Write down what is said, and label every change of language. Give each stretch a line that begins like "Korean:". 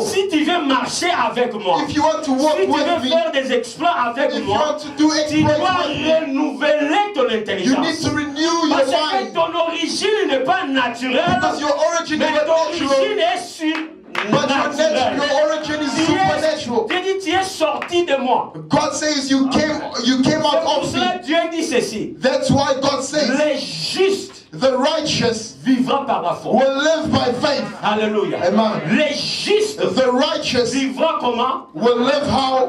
French: Si tu veux marcher avec moi,
English: If you want to walk
French: si tu
English: with
French: veux
English: me,
French: faire des exploits avec
English: if you
French: moi,
English: want to do
French: tu dois
English: exploits with me,
French: renouveler ton
English: you need
French: intelligence.
English: to renew your
French: Parce que
English: mind.
French: ton origine n'est pas naturelle,
English: Because your origin is
French: mais
English: not
French: ton
English: natural.
French: origine est
English: But your origin is supernatural.
French: Dieu dit, tu es sorti de moi.
English: God says you came
French: C'est
English: out
French: pour
English: of
French: cela
English: me.
French: que Dieu dit ceci.
English: That's why God says
French: Les justes
English: the righteous
French: vivront par la foi.
English: will live by faith.
French: Alléluia.
English: Amen.
French: Les justes
English: The righteous
French: vivront comment?
English: will live how?